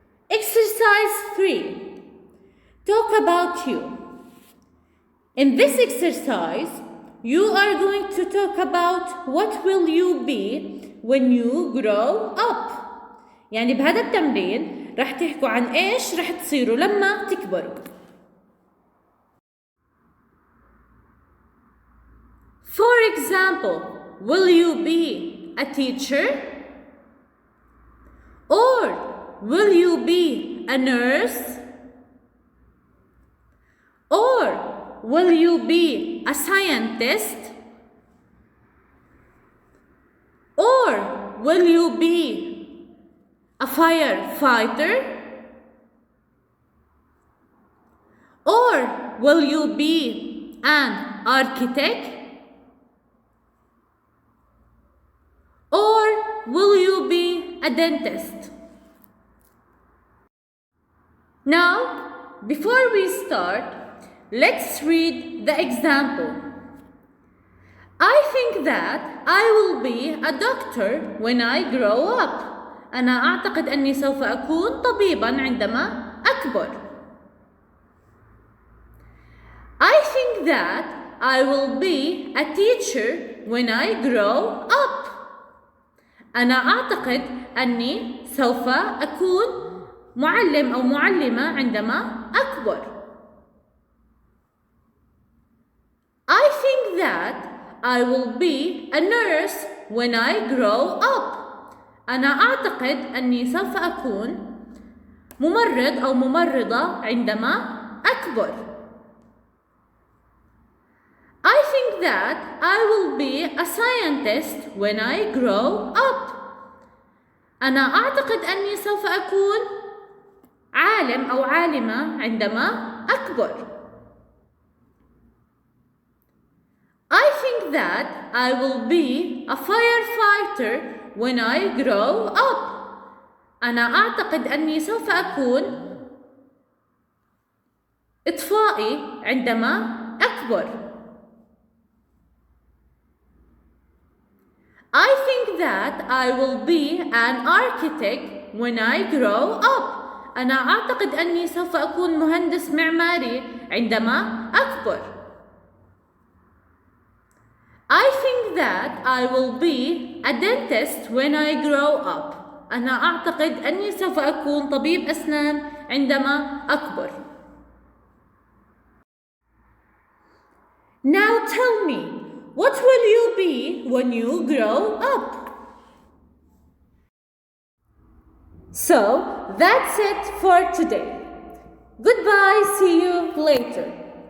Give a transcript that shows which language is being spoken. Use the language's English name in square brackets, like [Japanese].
[English] Exercise 3. Talk about you. In this exercise, you are going to talk about what will you be when you grow up. [Arabic] يعني بهذا التمرين رح تحكوا عن إيش رح تصيروا لما تكبروا. [English] For example, will you be a teacher? Or will you be a nurse? Or will you be a scientist? Or will you be a firefighter? Or will you be an architect? Or will you be a dentist? Now, before we start, let's read the example. I think that I will be a doctor when I grow up. [Arabic] أنا أعتقد أني سوف أكون طبيباً عندما أكبر. [English] I think that I will be a teacher when I grow up. [Arabic] أنا أعتقد أني سوف أكون معلم أو معلمة عندما أكبر. [English] I think that I will be a nurse when I grow up. [Arabic] أنا أعتقد أني سوف أكون ممرض أو ممرضة عندما أكبر. [English] I think that I will be a scientist when I grow up. [Arabic] أنا أعتقد أني سوف أكون عالم أو عالمة عندما أكبر. [English] I think that I will be a firefighter when I grow up. [Arabic] أنا أعتقد أني سوف أكون إطفائي عندما أكبر. [English] I think that I will be an architect when I grow up. [Arabic] أنا أعتقد أني سوف أكون مهندس معماري عندما أكبر. [English] I think that I will be a dentist when I grow up. [Arabic] أنا أعتقد أني سوف أكون طبيب أسنان عندما أكبر. [English] Now tell me, what will you be when you grow up? So, that's it for today. Goodbye, see you later.